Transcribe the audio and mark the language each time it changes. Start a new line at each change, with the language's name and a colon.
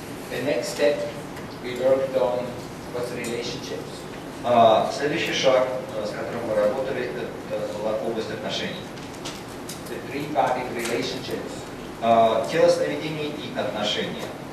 English: The next step we worked on was relationships.
Russian: Следующий шаг, с которым мы работали, это была область отношений.
English: The three-body relationships.
Russian: Тело сновидений и отношения.